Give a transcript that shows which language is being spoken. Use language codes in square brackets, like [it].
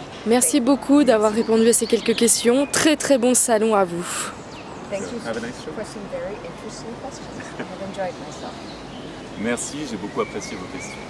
[fr] Merci beaucoup d'avoir répondu à ces quelques questions. Très très bon salon à vous. [en] Thank you Have a nice show. for some very interesting questions. I have enjoyed myself. [fr] Merci, j'ai beaucoup apprécié vos questions.